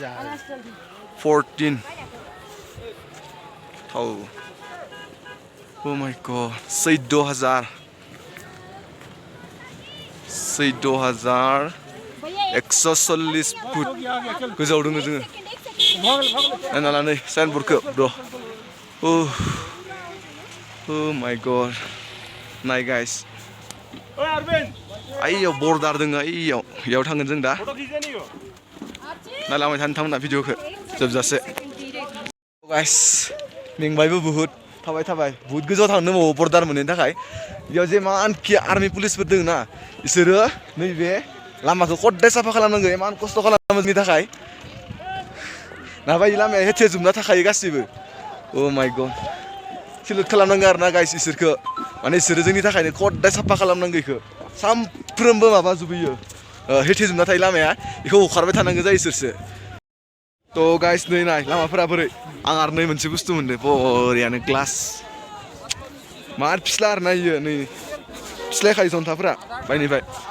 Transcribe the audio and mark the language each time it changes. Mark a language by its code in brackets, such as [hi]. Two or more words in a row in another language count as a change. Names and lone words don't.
[brx] 14 [en] Oh my god [brx] 14,000 140 फुट गोजौआव दङ जोङो नायना ला नै साइनबर्डखौ ब्र [en] Oh my god [brx] नाय गाइस आइयाव बर्डार दङ इयाव थांगोन जों दा नायलांबाय था नोंथांमोना भिडिअखौ जोबजासे गाइस मेंबायबो बुहुत थाबाय बुहुत गोजौआव थांनो दंबावो बर्डार मोनैनि थाखाय बेयाव जेमानखि आर्मि पुलिसफोर दङ ना बिसोरो नैबे लामाखौ खदाय साफा खालामनांगौ इमान खस्थ' खालामो जोंनि थाखाय नाबायदि लामाया हेथेजोबना थाखायो गासिबो [en] Oh my god [brx] सेलुट खालामनांगौ आरोना गाइस इसोरखौ माने इसोरो जोंनि थाखायनो खदाय साफा खालामनांगौ इखौ सामफ्रोमबो माबाजुबोयो हेथेजोबना थायो लामाया बेखौ हखारबाय थानांगौ जायो इसोरसो थ' गाइस नै नाय लामाफोरा बोरै आं आरो नै मोनसे बुस्थु मोनदों बरियानो ग्लास मार फिस्ला आरोना इयो नै फिस्लायखायो जन्थाफोरा बायनिफ्राय